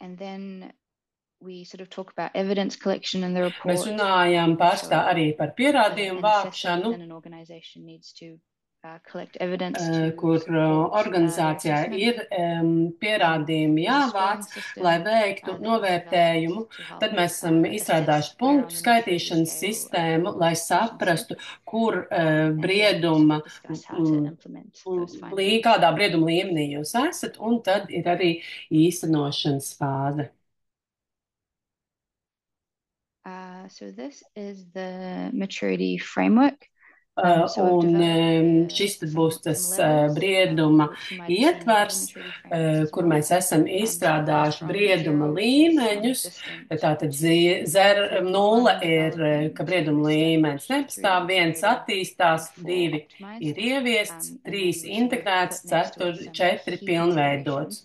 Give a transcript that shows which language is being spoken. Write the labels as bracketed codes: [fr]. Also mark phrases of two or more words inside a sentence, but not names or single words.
[lv] Mēs runājam pārstāv arī par pierādījumu vākšanu, kur organizācijā ir pierādījumi jāvāc, lai veiktu novērtējumu. Tad mēs esam izstrādājuši punktu skaitīšanas sistēmu, lai saprastu, kur brieduma, kādā brieduma līmenī jūs esat, un tad ir arī īstenošanas fāze. [en] So this is the maturity framework. [lv] Un šis tad būs tas brieduma ietvers, kur mēs esam izstrādājuši brieduma līmeņus. Tātad 0 ir, ka brieduma līmenis nepastāv, 1 attīstās, 2 ir ieviests, 3 integrēts, 4 pilnveidots.